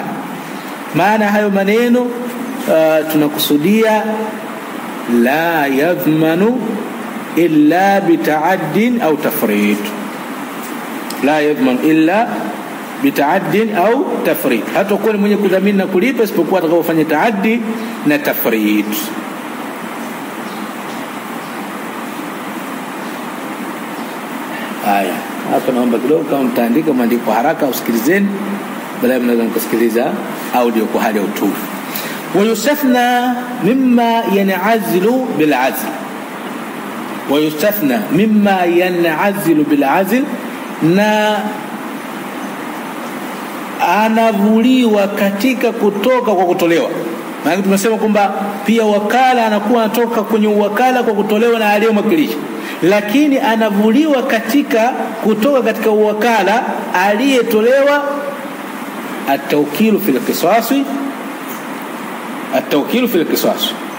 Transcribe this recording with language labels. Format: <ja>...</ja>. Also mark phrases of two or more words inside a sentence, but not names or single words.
<sw>Maana hayo maneno tunakusudia</sw> <ar>لا يضمن إلا بتعد أو تفريط, لا يضمن إلا بتعد أو تفريط,</ar> <sw>hata kwa mwenye kudhamini na kulipa isipokuwa atakapofanya taaddi na tafrid. Haya, hapa naomba kidogo kama mtaandika maandiko haraka usikilizeni, baadaye mnaweza kusikiliza audio kwa hali ya utulivu.</sw> <ar>ويستثنى مما ينعزل بالعزل, ويستثنى مما ينعزل بالعزل,</ar> <sw>na anavuliwa katika kutoka kwa kutolewa. Maana tumesema kwamba pia wakala anakuwa anatoka kwenye uwakala kwa kutolewa na aliyemwakilisha, lakini anavuliwa katika kutoka katika uwakala aliyetolewa</sw> <ar>التوكيل في القصاص, التوكيل في القصاص.</ar>